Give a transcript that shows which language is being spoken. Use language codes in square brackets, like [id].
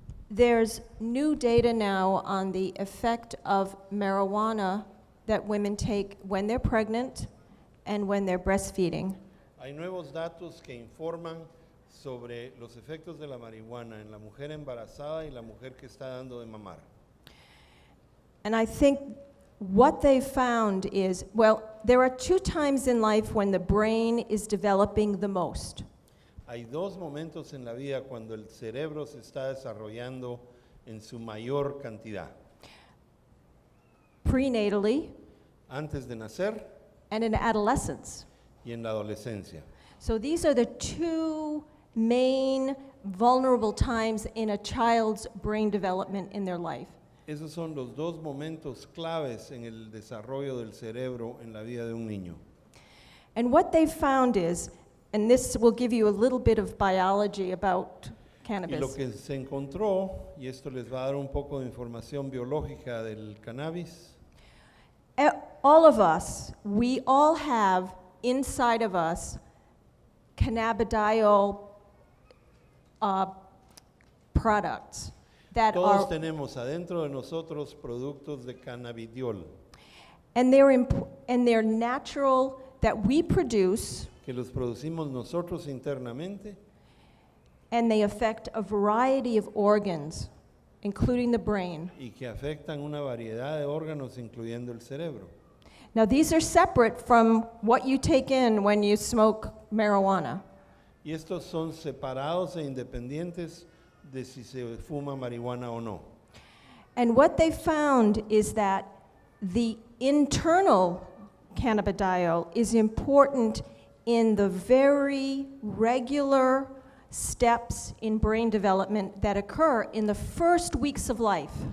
[en] There's new data now on the effect of marijuana that women take when they're pregnant and when they're breastfeeding. [es] Hay nuevos datos que informan sobre los efectos de la marihuana en la mujer embarazada y la mujer que está dando de mamar. [en] And I think what they found is, well, there are 2 times in life when the brain is developing the most. [es] Hay 2 momentos en la vida cuando el cerebro se está desarrollando en su mayor cantidad. [en] Prenatally [es] Antes de nacer [en] and in adolescence. [es] y en la adolescencia. [en] So these are the 2 main vulnerable times in a child's brain development in their life. [es] Esos son los 2 momentos claves en el desarrollo del cerebro en la vida de un niño. [en] And what they found is, and this will give you a little bit of biology about [es] Y lo [en] cannabis. [es] que se encontró, y esto les va a dar un poco de información biológica del cannabis, [en] All of us, we all have inside of us cannabidiol products that [es] todos [en] are, [es] tenemos adentro de nosotros productos de cannabidiol [en] and they're natural, that we produce, [es] que los producimos nosotros internamente [en] and they affect a variety of organs, including the brain. [es] y que afectan una variedad de órganos incluyendo el cerebro. [en] Now, these are separate from what you take in when you smoke marijuana. [es] Y estos son separados e independientes de si se fuma marihuana o no. [en] And what they found is that the internal cannabidiol is important in the very regular steps in brain development that occur in the first weeks of life.